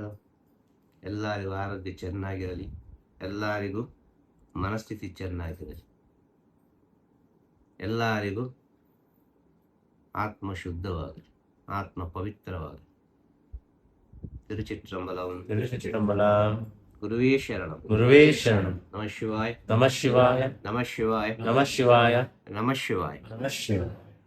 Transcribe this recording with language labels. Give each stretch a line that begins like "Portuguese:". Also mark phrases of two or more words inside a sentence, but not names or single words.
Kannada: ಎಲ್ಲರಿಗೂ ಆರೋಗ್ಯ ಚೆನ್ನಾಗಿರಲಿ, ಎಲ್ಲರಿಗೂ ಮನಸ್ಥಿತಿ ಚೆನ್ನಾಗಿರಲಿ, ಎಲ್ಲರಿಗೂ ಆತ್ಮ ಶುದ್ಧವಾಗಲಿ, ಆತ್ಮ ಪವಿತ್ರವಾಗಲಿ.
Sanskrit: ತಿರುಚಿಟ್ರಂಬಲಂ ಗುರುವೇ ಶರಣಂ, ಗುರುವೇ ಶರಣಂ. ನಮಃ ಶಿವಾಯ, ನಮಃ ಶಿವಾಯ, ನಮಃ ಶಿವಾಯ, ನಮಃ ಶಿವಾಯ, ನಮಃ ಶಿವಾಯ. ನಮಃ ಶಿವಾಯ.